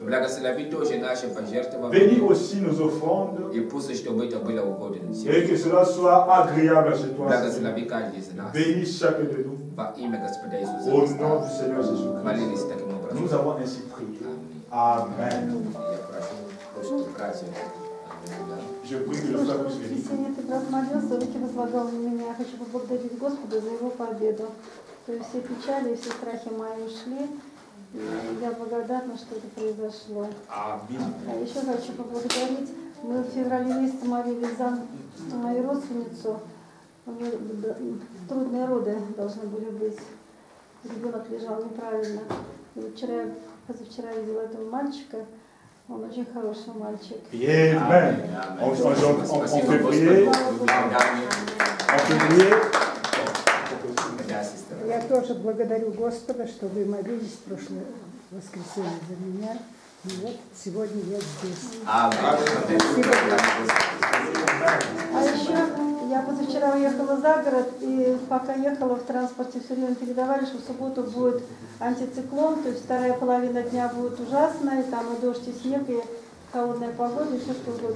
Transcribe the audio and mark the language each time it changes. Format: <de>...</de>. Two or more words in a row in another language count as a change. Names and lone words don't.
<fr>Bénis aussi nos offrandes et que cela soit agréable chez toi. Bénis chacun de nous au nom du Seigneur Jésus-Christ. Nous avons ainsi prié. Amen. Je prie que le frère puisse venir.</fr> <ru>Сегодня ты брат молился, руки возлагал на меня. Я хочу поблагодарить Господа за его победу. То есть все печали, все страхи мои ушли. И я благодарна, что это произошло. Аминь. А еще хочу поблагодарить. Мы в феврале месяце молились за мою родственницу. У нее трудные роды должны были быть. Ребенок лежал неправильно. И позавчера видела этого мальчика. Он очень хороший мальчик.</ru> <fr>Amen. On fait prier. On peut prier.</fr> <ru>Я тоже благодарю Господа, что вы молились в прошлое воскресенье за меня. И вот сегодня я здесь. А еще я позавчера уехала за город, и пока ехала в транспорте, все время передавали, что в субботу будет антициклон, то есть вторая половина дня будет ужасная, там и дождь, и снег, и холодная погода, и все что угодно.</ru>